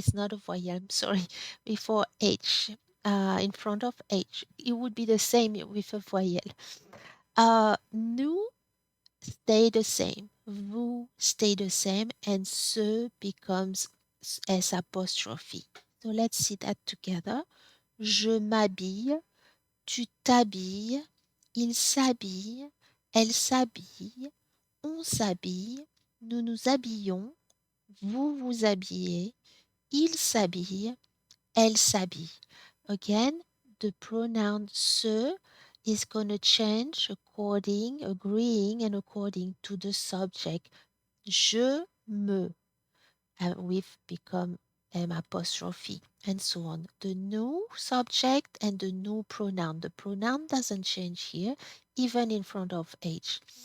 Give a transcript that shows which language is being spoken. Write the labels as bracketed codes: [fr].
[en] It's not a voyelle, I'm sorry, before H. In front of H. It would be the same with a voyelle. Nous stay the same. Vous stay the same, and ce becomes S apostrophe. So let's see that together. [fr] Je m'habille, tu t'habilles, il s'habille, elle s'habille, on s'habille, nous nous habillons, vous vous habillez, il s'habille, elle s'habille. [en] Again, the pronoun se is going to change agreeing, and according to the subject. [fr] Je me, [en] with become M apostrophe, and so on. The new subject and the new pronoun. The pronoun doesn't change here, even in front of H.